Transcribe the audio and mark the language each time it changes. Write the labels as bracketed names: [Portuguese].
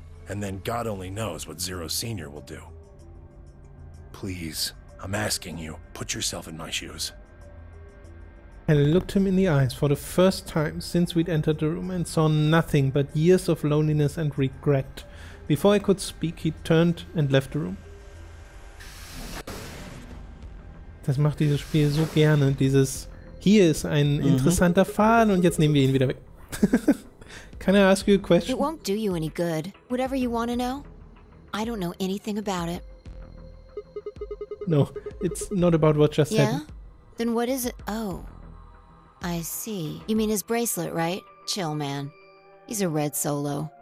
[English] And then God only knows what Zero Sr. will do. Please, I'm asking you, put yourself in my shoes. I looked him in the eyes for the first time since we'd entered the room and saw nothing but years of loneliness and regret. Before I could speak, he turned and left the room. [German] Das macht dieses Spiel so gerne. Dieses, hier ist ein interessanter Fall und jetzt nehmen wir ihn wieder weg. [English] Can I ask you a question? It won't do you any good. Whatever you want to know, I don't know anything about it. No, it's not about what just happened. Then what is it? Oh, I see. You mean his bracelet, right? Chill, man. He's a red solo.